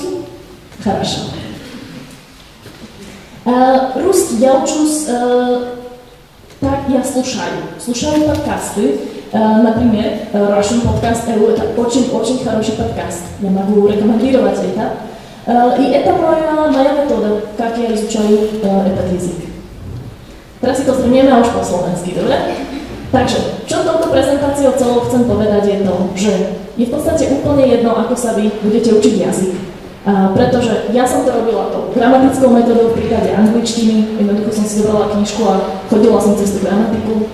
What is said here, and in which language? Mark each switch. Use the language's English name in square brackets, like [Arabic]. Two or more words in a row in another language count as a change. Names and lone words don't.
[Russian] Хорошо. Русский я учусь... Так, я слушаю подкасты, например, Russian Podcast EU, это очень хороший подкаст, я могу рекомендовать это. И это моя метода, как я изучаю этот язык. [Slovak] Teraz si to zhrnieme už po slovensky, dobre? Takže, čo touto prezentáciou celou chcem povedať je to, že je v podstate úplne jedno, ako sa vy budete učiť jazyk. Pretože ja som to robila tou gramatickou metodou v prípade angličtiny, jednoducho som si zobrala knižku a chodila som cez tú gramatiku.